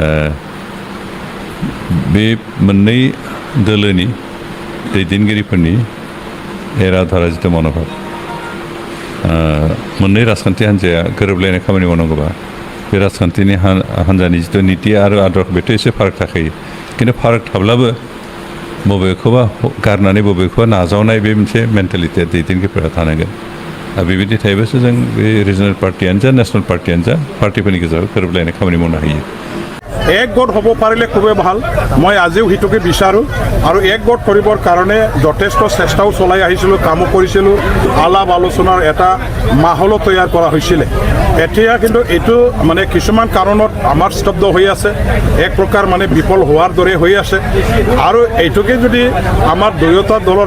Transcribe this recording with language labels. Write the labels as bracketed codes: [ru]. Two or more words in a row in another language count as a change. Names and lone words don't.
[brx] बे मोननै दोलोनि दैदेनगिरिफोरनि एराधारा जिथु मन'भाब मोननै राजखान्थि हान्जाया गोरोबलायनाय खामानि मावनांगौबा बे राजखान्थिनि हान्जानि जिथु नीति आरो आदर बेथ' एसे फाराग थाखायो खिन्थु फाराग थाब्लाबो बबेखौबा गारनानै बबेखौबा नाजावनाय बे मोनसे मेन्टेलिटिया दैदेनगिरिफोरा थानांगोन आरो बेबायदि थायोबासो जों बे रिजनेल पार्टियानो जा नेशनेल पार्टियानो जा पार्टिफोरनि गेजेराव गोरोबलायनाय खामानि मावनो हायो [as] এক গোট হ'ব পাৰিলে খুবেই ভাল মই আজিও সেইটোকে বিচাৰোঁ আৰু এক গোট কৰিবৰ কাৰণে যথেষ্ট চেষ্টাও চলাই আহিছিলোঁ কামো কৰিছিলোঁ আলাপ আলোচনাৰ এটা মাহলো তৈয়াৰ কৰা হৈছিলে এতিয়া কিন্তু এইটো মানে কিছুমান কাৰণত আমাৰ স্তব্ধ হৈ আছে এক প্ৰকাৰ মানে বিফল হোৱাৰ দৰে হৈ আছে আৰু এইটোকে যদি আমাৰ দুয়োটা দলৰ